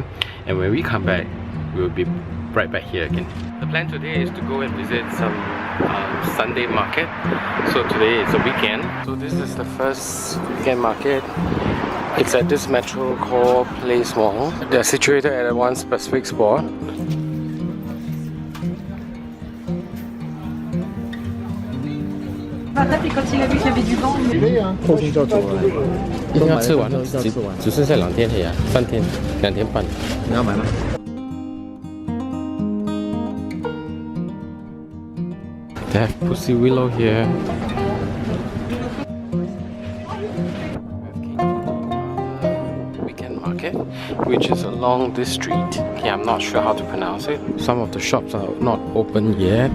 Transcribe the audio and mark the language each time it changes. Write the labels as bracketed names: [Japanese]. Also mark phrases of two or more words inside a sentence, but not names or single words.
[English] And when we come back, we will be right back here again. The plan today is to go and visit some Sunday market. So today is a weekend. So this is the first weekend market. It's at this metro called Place Mall. They're situated at one specific spot. [French] Quand il a vu qu'il y avait du vent, il est [Chinese] 空空就走了，一定要吃完了，只剩下2天而已啊，3天，2天半。你要买吗？ [English] They have Pussy Willow here. Weekend market, which is along this street. Okay, I'm not sure how to pronounce it. Some of the shops are not open yet.